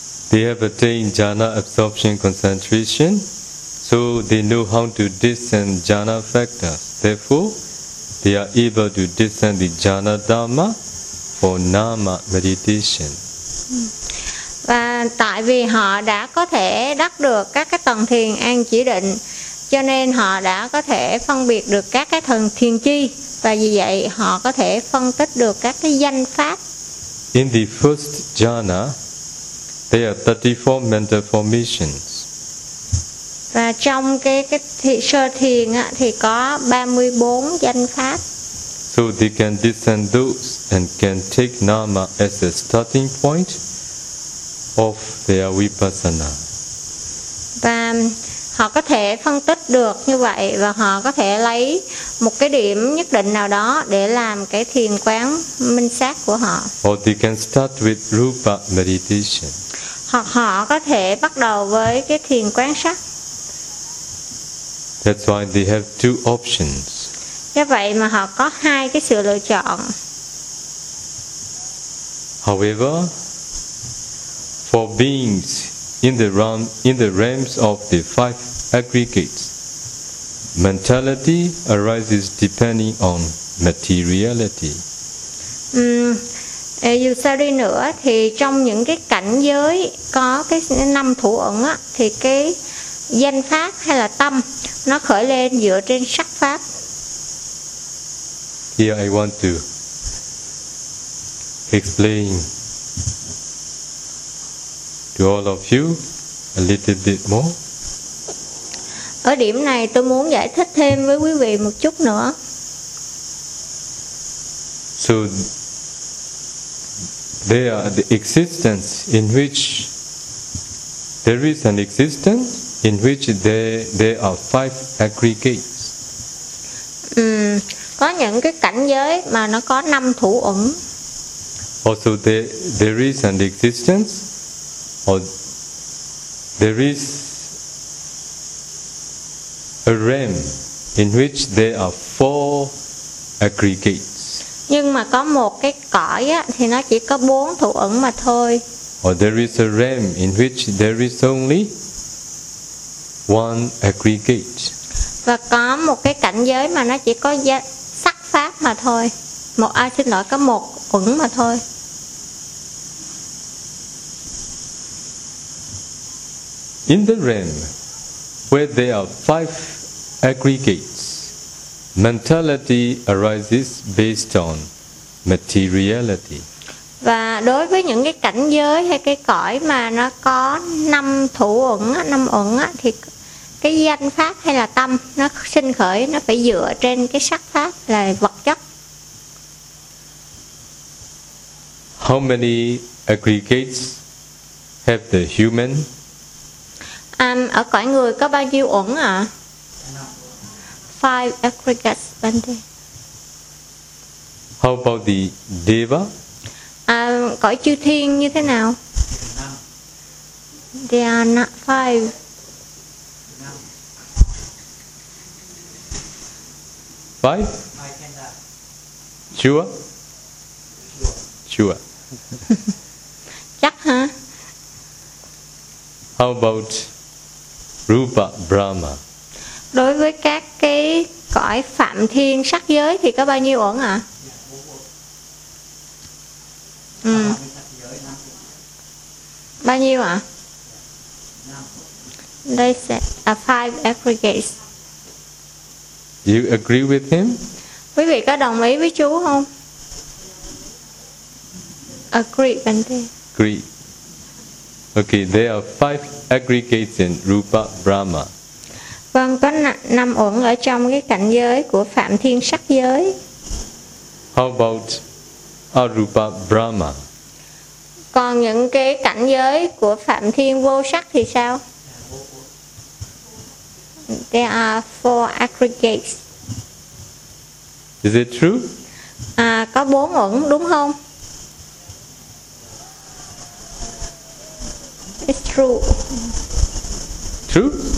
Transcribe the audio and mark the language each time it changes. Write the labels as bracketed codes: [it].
[en] They have attained jhana absorption concentration, so they know how to discern jhana factors. Therefore, they are able to discern the jhana dharma for nama meditation. [vi] Và tại vì họ đã có thể đắc được các cái tầng thiền an chỉ định, cho nên họ đã có thể phân biệt được các cái thần thiền chi, và vì vậy họ có thể phân tích được các cái danh pháp. [en] In the first jhana, there are 34 mental formations. [vi] Và trong cái sơ thiền á, thì có 34 danh pháp. [en] So they can discern those and can take nama as a starting point of their vipassana. [vi] Và họ có thể phân tích được như vậy, và họ có thể lấy một cái điểm nhất định nào đó để làm cái thiền quán minh sát của họ. [en] Or they can start with rupa meditation. [vi] Hoặc họ có thể bắt đầu với cái thiền quán sắc. [en] That's why they have two options. [vi] Do vậy mà họ có hai cái sự lựa chọn. [en] However, for beings in the realms of the five aggregates, mentality arises depending on materiality. [vi] Dù sao đi nữa thì trong những cái cảnh giới có cái năm thủ ẩn á, thì cái danh pháp hay là tâm nó khởi lên dựa trên sắc pháp. [en] Here I want to explain to all of you a little bit more. [vi] Ở điểm này tôi muốn giải thích thêm với quý vị một chút nữa. [en] So there are the existence in which there is an existence in which there are five aggregates. [vi] Có những cái cảnh giới mà nó có năm thủ ẩn. [en] Also there is an existence, or there is a realm in which there are four aggregates. [vi] Nhưng mà có một cái cõi á, thì nó chỉ có bốn thủ ẩn mà thôi. [en] Or there is a realm in which there is only one aggregate. [vi] Và có một cái cảnh giới mà nó chỉ có sắc pháp mà thôi. Có một ẩn mà thôi. [en] In the realm where there are five aggregates, mentality arises based on materiality. [vi] Và đối với những cái cảnh giới hay cái cõi mà nó có năm thủ ẩn, năm ẩn á, thì cái danh pháp hay là tâm nó sinh khởi, nó phải dựa trên cái sắc pháp là vật chất. [en] How many aggregates have the human? [vi] Ở cõi người có bao nhiêu ẩn ạ? [en] Five aggregates, Bante. How about the deva? [vi] Cõi chư thiên như thế nào? [en] There are not five. Five? Sure? [vi] Chắc hả? [en] How about rupa brahma? [vi] Đối với các cái cõi phạm thiên sắc giới thì có bao nhiêu ẩn ạ? Bao nhiêu ạ? [en] They said a five aggregates. Do you agree with him? [vi] Quý vị có đồng ý với chú không? [en] Agree, Bante. Agree. Okay, there are five aggregates in Rupa Brahma. [vi] Vâng, có năm uẩn ở trong cái cảnh giới của Phạm Thiên Sắc Giới. [en] How about Arupa Brahma? [vi] Còn những cái cảnh giới của Phạm Thiên Vô Sắc thì sao? [en] There are four aggregates. Is it true? [vi] À, có bốn uẩn đúng không? [en] It's true. True?